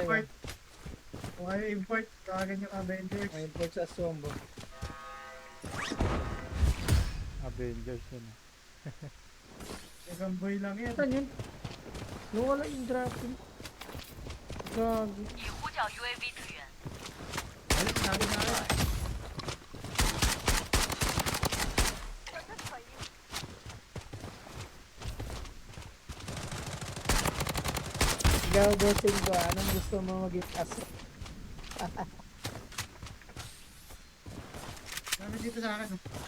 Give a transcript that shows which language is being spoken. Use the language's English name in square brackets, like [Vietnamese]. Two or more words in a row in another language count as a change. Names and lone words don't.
[Filipino] Import. Kung kayo import, tawagan yung Avengers. May import sa aswang bro. Avengers yun. Gamboy lang yan. Saan yun? Nawala yung dropping. Gagi. [Chinese] 已呼叫 UAV 支援。 [English] Enemy spotted. [Filipino] Ikaw bossing ko, anong gusto mo maging aso? Kami dito sa akin.